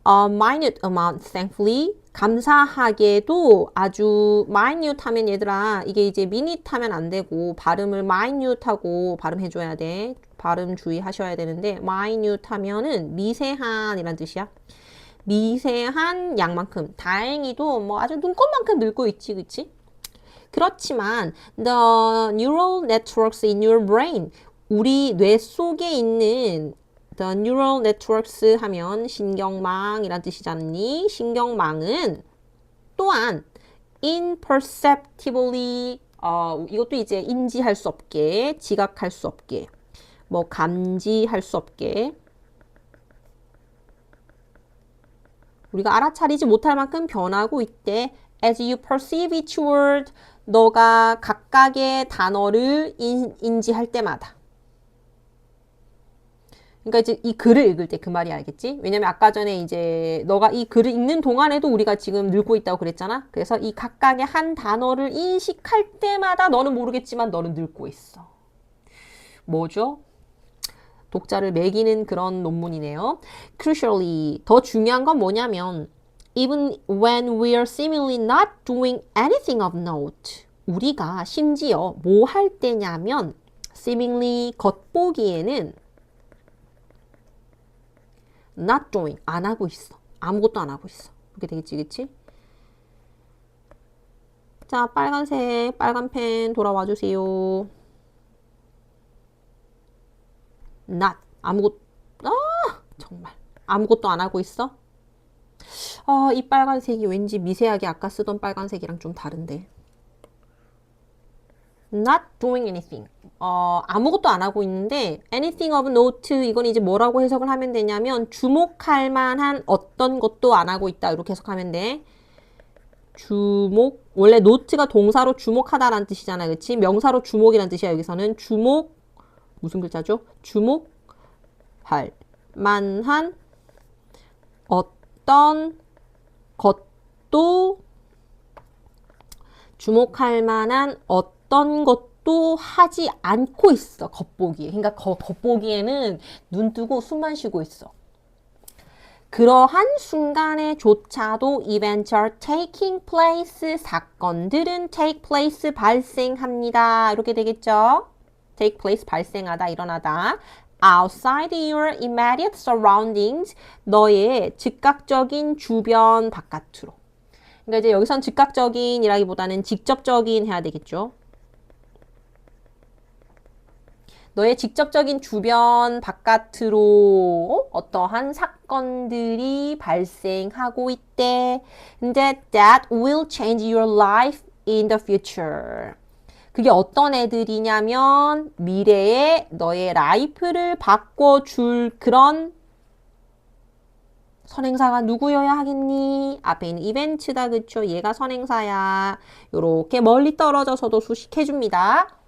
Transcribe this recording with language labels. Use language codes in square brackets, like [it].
[en] A minute amount, thankfully. [ko] 감사하게도 아주 minute 하면 얘들아 이게 이제 minute 하면 안 되고 발음을 minute 하고 발음해줘야 돼. 발음 주의하셔야 되는데 minute 하면은 미세한이란 뜻이야. 미세한 양만큼. 다행히도 뭐 아주 눈곱만큼 늙고 있지, 그치? 그렇지만 [en] the neural networks in your brain, [ko] 우리 뇌 속에 있는 [en] the neural networks [ko] 하면 신경망이란 뜻이잖니. 신경망은 또한 imperceptibly 이것도 이제 인지할 수 없게, 지각할 수 없게, 뭐 감지할 수 없게 우리가 알아차리지 못할 만큼 변하고 있대. [en] As you perceive each word, [ko] 너가 각각의 단어를 인지할 때마다. 그러니까 이제 이 글을 읽을 때 그 말이 알겠지? 왜냐면 아까 전에 이제 너가 이 글을 읽는 동안에도 우리가 지금 늙고 있다고 그랬잖아? 그래서 이 각각의 한 단어를 인식할 때마다 너는 모르겠지만 너는 늙고 있어. 뭐죠? 독자를 매기는 그런 논문이네요. [en] Crucially, [ko] 더 중요한 건 뭐냐면 [en] even when we are seemingly not doing anything of note, [ko] 우리가 심지어 뭐 할 때냐면 [en] seemingly [ko] 겉보기에는 [en] not doing, [ko] 안 하고 있어. 아무것도 안 하고 있어. 그렇게 되겠지, 그치? 자, 빨간색, 빨간 펜 돌아와 주세요. not, 정말. 아무것도 안 하고 있어? 이 빨간색이 왠지 미세하게 아까 쓰던 빨간색이랑 좀 다른데. [en] not doing anything. [ko] 아무것도 안 하고 있는데 [en] anything of note, [ko] 이건 이제 뭐라고 해석을 하면 되냐면 주목할 만한 어떤 것도 안 하고 있다. 이렇게 해석하면 돼. 주목, 원래 note가 동사로 주목하다라는 뜻이잖아. 그치? 명사로 주목이라는 뜻이야. 여기서는 주목, 무슨 글자죠? 주목할 만한 어떤 것도, 주목할 만한 어떤 것도 하지 않고 있어. 겉보기에. 그러니까 겉보기에는 눈 뜨고 숨만 쉬고 있어. 그러한 순간에조차도 [en] events are taking place, [ko] 사건들은 [en] take place, [ko] 발생합니다. 이렇게 되겠죠? take place, 발생하다, 일어나다. [en] outside your immediate surroundings, [ko] 너의 즉각적인 주변 바깥으로. 그러니까 이제 여기선 즉각적인이라기보다는 직접적인 해야 되겠죠. 너의 직접적인 주변 바깥으로 어떠한 사건들이 발생하고 있대. 근데 [en] that will change your life in the future. [ko] 그게 어떤 애들이냐면 미래에 너의 라이프를 바꿔줄 그런 선행사가 누구여야 하겠니? 앞에 있는 이벤트다, 그쵸? 얘가 선행사야. 요렇게 멀리 떨어져서도 수식해줍니다.